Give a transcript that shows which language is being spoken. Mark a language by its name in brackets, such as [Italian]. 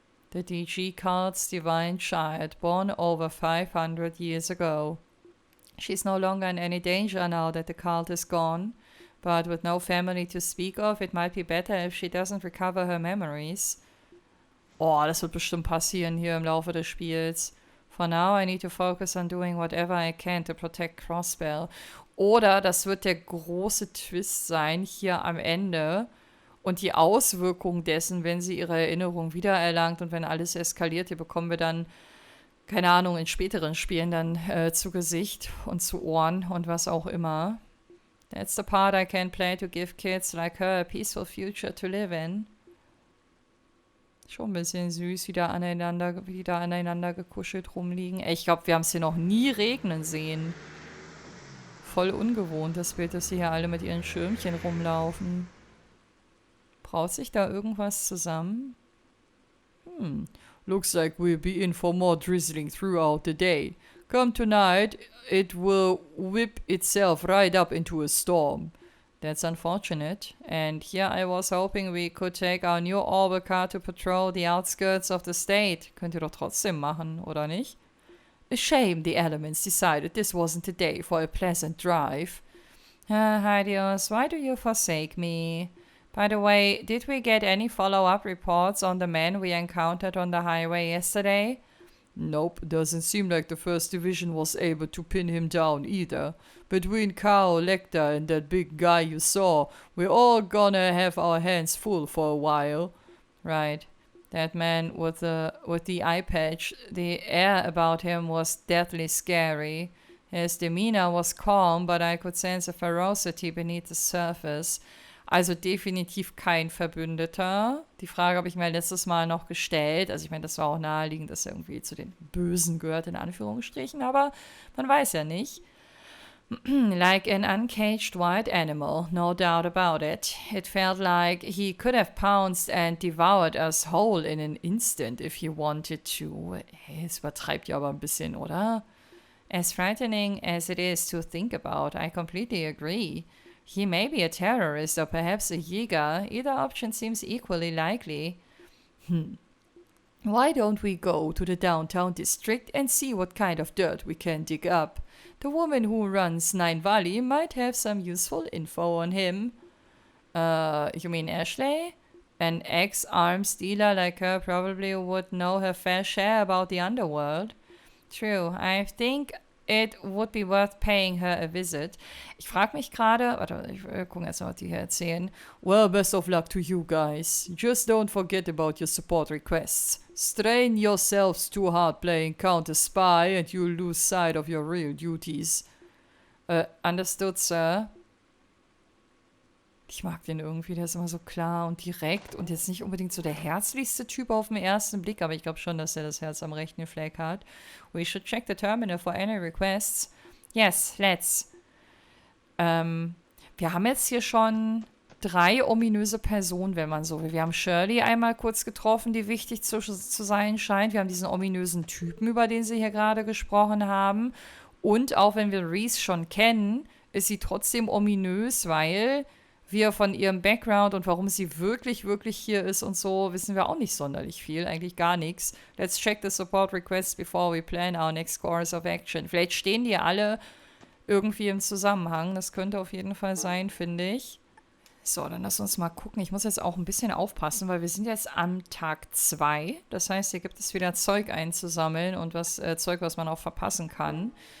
[English] The DG Cult's divine child, born over 500 years ago. She's no longer in any danger now that the cult is gone, but with no family to speak of, it might be better if she doesn't recover her memories. [German] Oh, das wird bestimmt passieren hier im Laufe des Spiels. [English] For now, I need to focus on doing whatever I can to protect Crossbell. [German] Oder das wird der große Twist sein hier am Ende und die Auswirkung dessen, wenn sie ihre Erinnerung wiedererlangt und wenn alles eskaliert, die bekommen wir dann, keine Ahnung, in späteren Spielen dann zu Gesicht und zu Ohren und was auch immer. [English] That's the part I can play to give kids like her a peaceful future to live in. [German] Schon ein bisschen süß, wieder aneinander gekuschelt rumliegen. Ich glaube, wir haben es hier noch nie regnen sehen. Voll ungewohnt, das Bild, dass sie hier alle mit ihren Schirmchen rumlaufen. Braut sich da irgendwas zusammen? [English] Looks like we'll be in for more drizzling throughout the day. Come tonight, it will whip itself right up into a storm. That's unfortunate. And here I was hoping we could take our new Orbital car to patrol the outskirts of the state. [German] Könnt ihr doch trotzdem machen, oder nicht? [English] A shame the elements decided this wasn't the day for a pleasant drive. Hideous, why do you forsake me? By the way, did we get any follow-up reports on the man we encountered on the highway yesterday? Nope, doesn't seem like the First Division was able to pin him down either. Between Kao, Lecter, and that big guy you saw, we're all gonna have our hands full for a while. Right. That man with the eye patch, the air about him was deathly scary. His demeanor was calm, but I could sense a ferocity beneath the surface. [German] Also definitiv kein Verbündeter. Die Frage habe ich mir letztes Mal noch gestellt. Also ich meine, das war auch naheliegend, dass er irgendwie zu den Bösen gehört, in Anführungsstrichen. Aber man weiß ja nicht. [English] Like an uncaged wild animal, no doubt about it. It felt like he could have pounced and devoured us whole in an instant if he wanted to. [German] Hey, es übertreibt ja aber ein bisschen, oder? [English] As frightening as it is to think about, I completely agree. He may be a terrorist or perhaps a Jäger. Either option seems equally likely. Why don't we go to the downtown district and see what kind of dirt we can dig up? The woman who runs Nine Valley might have some useful info on him. You mean Ashley? An ex-arms dealer like her probably would know her fair share about the underworld. True, I think it would be worth paying her a visit. [German] Ich frage mich gerade, warte, ich gucke erst mal, was die hier erzählen. [English] Well, best of luck to you guys. Just don't forget about your support requests. Strain yourselves too hard playing counter-spy and you'll lose sight of your real duties. Understood, sir. [German] Ich mag den irgendwie, der ist immer so klar und direkt und jetzt nicht unbedingt so der herzlichste Typ auf den ersten Blick, aber ich glaube schon, dass er das Herz am rechten Fleck hat. [English] We should check the terminal for any requests. Yes, let's. [German] Wir haben jetzt hier schon 3 ominöse Personen, wenn man so will. Wir haben Shirley einmal kurz getroffen, die wichtig zu sein scheint. Wir haben diesen ominösen Typen, über den sie hier gerade gesprochen haben. Und auch wenn wir Reese schon kennen, ist sie trotzdem ominös, weil wir von ihrem Background und warum sie wirklich hier ist und so, wissen wir auch nicht sonderlich viel, eigentlich gar nichts. [English] Let's check the support requests before we plan our next course of action. [German] Vielleicht stehen die alle irgendwie im Zusammenhang. Das könnte auf jeden Fall sein, finde ich. So, dann lass uns mal gucken. Ich muss jetzt auch ein bisschen aufpassen, weil wir sind jetzt am Tag 2. Das heißt, hier gibt es wieder Zeug einzusammeln und Zeug, was man auch verpassen kann.